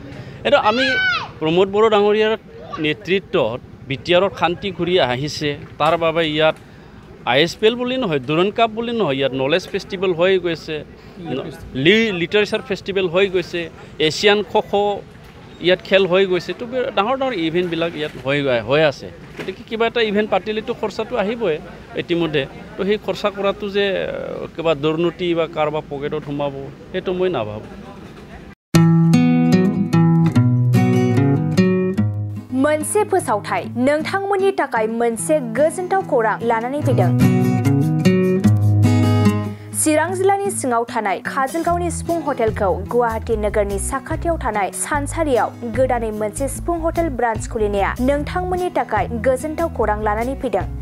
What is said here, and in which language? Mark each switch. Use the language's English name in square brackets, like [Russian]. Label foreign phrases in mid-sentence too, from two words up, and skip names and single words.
[Assamese] এইটো আমি প্ৰমোদ বড়ো ডাঙৰীয়াৰ নেতৃত্বত বিটিআৰত শান্তি ঘূৰি আহিছে তাৰ বাবে ইয়াত ISPL বুলি নহয় দুৰণ কাপ বুলি নহয় ইয়াত [English] knowledge festival [Assamese] হৈ গৈছে [English] literature festival [Assamese] হৈ গৈছে এছিয়ান খো ইয়াত খেল হৈ গৈছে তো ডাঙৰ ডাঙৰ ইভেণ্টবিলাক ইয়াত হৈ আছে গতিকে কিবা এটা ইভেণ্ট পাতিলেতো খৰচাটো আহিবই ইতিমধ্যে তো সেই খৰচা কৰাটো যে কিবা দুৰ্নীতি বা কাৰোবাৰ পকেটত সোমাব সেইটো মই নাভাবোঁ [Bodo] मोनसे फोसावथाय नोंथांमोननि थाखाय मोनसे गोजोनथाव खौरां लानानै फैदों चिरां जिल्लानि सिङाव थानाय काजलगावनि सिफुं हटेलखौ गुवाहाटी नोगोरनि साखाथियाव थानाय सानसारियाव गोदानै मोनसे सिफुं हटेल ब्रान्च खुलिनाया नोंथांमोननि थाखाय गोजोनथाव खौरां लानानै फैदों